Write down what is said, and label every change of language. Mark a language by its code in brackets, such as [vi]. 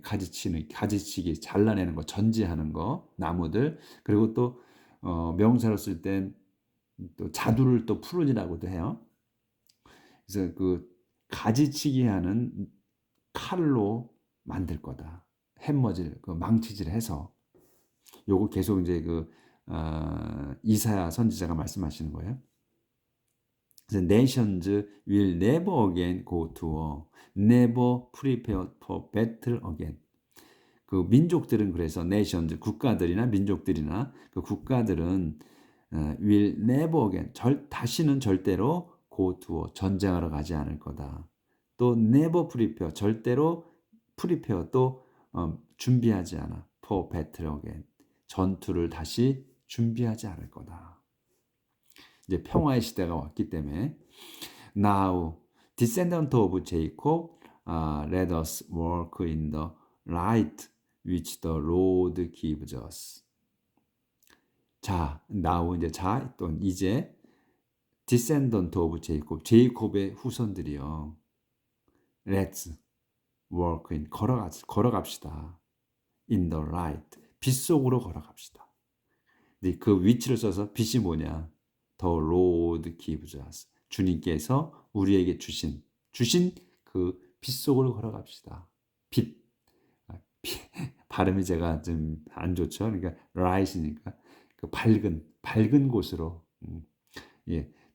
[ko] 가지치기 잘라내는 거 전지하는 거 나무들 그리고 또 명사로 쓸 땐 또 자두를 또 푸른이라고도 해요. 그래서 그 가지치기 하는 칼로 만들 거다. 햄머질, 그 망치질 해서 요거 계속 이제 그 이사야 선지자가 말씀하시는 거예요. 그래서 [en] nations will never again go to war, never prepare for battle again. [ko] 그 민족들은 그래서 nations 국가들이나 민족들이나 그 국가들은 [en] will never again [ko] 다시는 절대로 [en] go to war [ko] 전쟁하러 가지 않을 거다. 또 [en] never prepare [ko] 절대로 prepare 또 준비하지 않아 [en] for battle again [ko] 전투를 다시 준비하지 않을 거다. 이제 평화의 시대가 왔기 때문에 [en] now descendant of Jacob let us walk in the light which the Lord gives us. [ko] 자, now 이제 또 이제 [en] descendant of Jacob [ko] 제이콥의 후손들이요. [en] Let's walk in [ko] 걸어갑시다. [en] In the light [ko] 빛 속으로 걸어갑시다. 근데 그 위치를 써서 빛이 뭐냐? [en] The Lord gives us. [ko] 주님께서 우리에게 주신 그 빛 속으로 걸어갑시다. 빛. 발음이 제가 좀 안 좋죠. 그러니까 light이니까 그 밝은 곳으로. 예.